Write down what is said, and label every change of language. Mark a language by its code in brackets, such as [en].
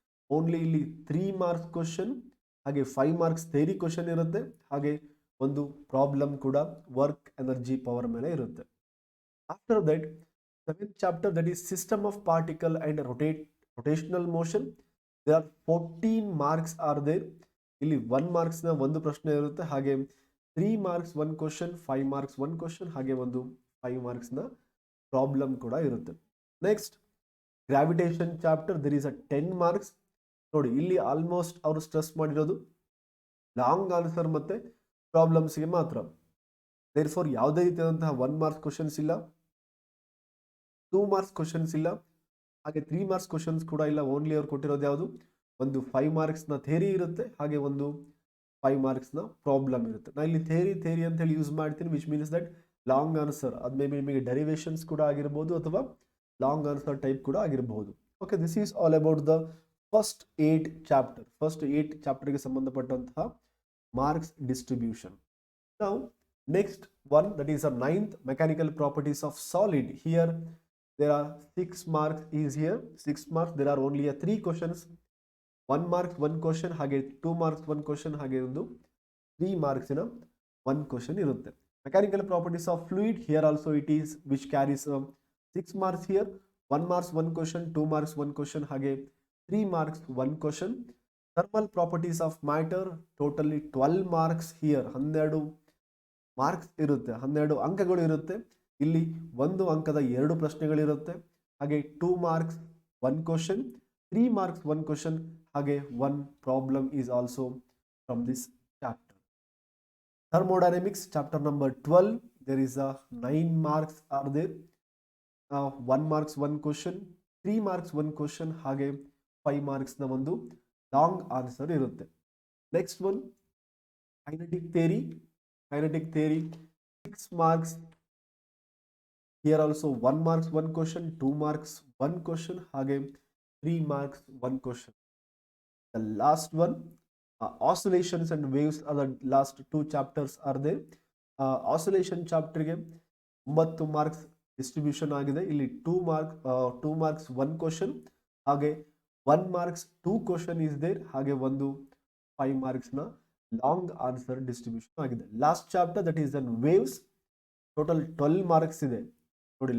[kn] Only ಇಲ್ಲಿ 3 marks question ಹಾಗೆ 5 marks theory question ಇರುತ್ತೆ, ಹಾಗೆ ಒಂದು ಪ್ರಾಬ್ಲಮ್ ಕೂಡ ವರ್ಕ್ ಎನರ್ಜಿ ಪವರ್ ಮೇಲೆ ಇರುತ್ತೆ. [en] After that 7th chapter, that is system of particle and rotational motion. There are 14 marks are there. [kn] ಇಲ್ಲಿ 1 ಮಾರ್ಕ್ಸ್ನ 1 ಪ್ರಶ್ನೆ ಇರುತ್ತೆ, ಹಾಗೆ 3 ಮಾರ್ಕ್ಸ್ 1 ಕ್ವಶನ್, 5 ಮಾರ್ಕ್ಸ್ 1 ಕ್ವಶನ್, ಹಾಗೆ 5 ಮಾರ್ಕ್ಸ್ನ ಪ್ರಾಬ್ಲಮ್ ಕೂಡ ಇರುತ್ತೆ. [en] Next gravitation chapter, there is a 10 marks. [kn] ನೋಡಿ ಇಲ್ಲಿ ಆಲ್ಮೋಸ್ಟ್ ಅವರು ಸ್ಟ್ರೆಸ್ ಮಾಡಿರೋದು ಲಾಂಗ್ ಆನ್ಸರ್ ಮತ್ತೆ ಪ್ರಾಬ್ಲಮ್ಸ್ಗೆ ಮಾತ್ರ. ದೇರ್ಫೋರ್ ಯಾವುದೇ ರೀತಿಯಾದಂತಹ 1 ಮಾರ್ಕ್ಸ್ ಕ್ವಶನ್ಸ್ ಇಲ್ಲ, 2 ಮಾರ್ಕ್ಸ್ ಕ್ವಶನ್ಸ್ ಇಲ್ಲ, ಹಾಗೆ 3 ಮಾರ್ಕ್ಸ್ ಕ್ವಶನ್ಸ್ ಕೂಡ ಇಲ್ಲ. ಓನ್ಲಿ ಅವ್ರು ಕೊಟ್ಟಿರೋದು ಯಾವುದು, 5 ಮಾರ್ಕ್ಸ್ನ ಥಿಯರಿ ಇರುತ್ತೆ, ಹಾಗೆ 5 ಮಾರ್ಕ್ಸ್ನ ಪ್ರಾಬ್ಲಮ್ ಇರುತ್ತೆ. ನಾನು ಇಲ್ಲಿ ಥಿಯರಿ ಅಂತ ಹೇಳಿ ಯೂಸ್ ಮಾಡ್ತೀನಿ, [en] which means that [kn] long answer ಅದು ಮೇ ಬಿ ನಿಮಗೆ ಡೆರಿವೇಷನ್ಸ್ ಕೂಡ ಆಗಿರ್ಬೋದು ಅಥವಾ ಲಾಂಗ್ ಆನ್ಸರ್ ಟೈಪ್ ಕೂಡ ಆಗಿರಬಹುದು. [en] Okay, this is all about the first 8 chapter. [kn] First 8 ಚಾಪ್ಟರ್ಗೆ ಸಂಬಂಧಪಟ್ಟಂತಹ ಮಾರ್ಕ್ಸ್ ಡಿಸ್ಟ್ರಿಬ್ಯೂಷನ್. [en] ನಾವು next one, that is a 9th, mechanical properties of solid. Here there are 6 marks is here. 6 marks, there are only 3 questions. 1 marks 1 question, ಹಾಗೆ 2 marks 1 question, ಹಾಗೆ 3 marks in 1 question ಇರುತ್ತೆ. Mechanical properties of fluid, here also it is which carries 6 marks here. 1 marks 1 question, 2 marks 1 question, ಹಾಗೆ 3 marks 1 question. Thermal properties of matter, totally 12 marks here. [kn] 12 marks ಇರುತ್ತೆ, 12 ಅಂಕಗಳು ಇರುತ್ತೆ. ಇಲ್ಲಿ 1 ಅಂಕದ 2 ಪ್ರಶ್ನೆಗಳಿರುತ್ತೆ, ಹಾಗೆ 2 marks 1 question, 3 marks 1 question, ಹಾಗೆ 1 problem [en] Is also from this chapter. Thermodynamics chapter number 12, there is a 9 marks are there. 1 marks 1 question, 3 marks 1 question, ಹಾಗೆ 5 marks ನ [kn] ಒಂದು ಲಾಂಗ್ ಆನ್ಸರ್ ಇರುತ್ತೆ. [en] Next one kinetic theory 6 marks. Here also 1 marks 1 question, 2 marks 1 question, ಹಾಗೆ 3 marks 1 question. The last one, oscillations and waves are the last 2 chapters are there. [kn] Oscillation chapter ಗೆ 9 marks distribution ಆಗಿದೆ. ಇಲ್ಲಿ 2 marks 1 question, ಹಾಗೆ [en] 1 marks 2 question is there, [kn] ಹಾಗೆ ಒಂದು 5 marks ನ long answer distribution ಆಗಿದೆ. [en] last chapter that is on waves, total 12 marks [kn] ಇದೆ ನೋಡಿ.